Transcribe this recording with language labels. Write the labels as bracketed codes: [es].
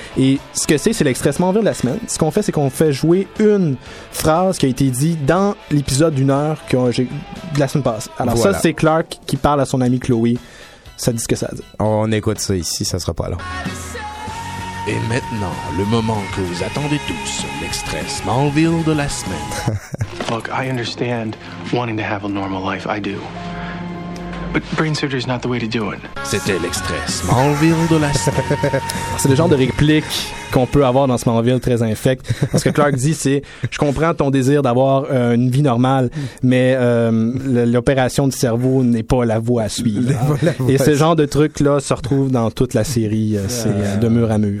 [fr] Et ce que c'est l'extrait Smallville de la semaine. Ce qu'on fait, c'est qu'on fait jouer une phrase qui a été dit dans l'épisode d'une heure que j'ai de la semaine passée. Alors voilà. Ça c'est Clark qui parle à son ami Chloe. Ça dit ce que ça dit. On écoute ça ici, ça sera pas long. Et maintenant, le moment que vous attendez tous, l'extrait Smallville de la semaine. [en] Look, I understand wanting to have a normal life, I do. But brain surgery is not the way to do it. [fr] C'était l'extrait Smallville de la semaine. C'est le genre de réplique qu'on peut avoir dans ce moment ville très infect. Parce que Clark dit, c'est, je comprends ton désir d'avoir une vie normale, mais l'opération du cerveau n'est pas la voie à suivre. Hein? Voie et ce genre de truc-là se retrouve dans toute la série, c'est de mur à mur.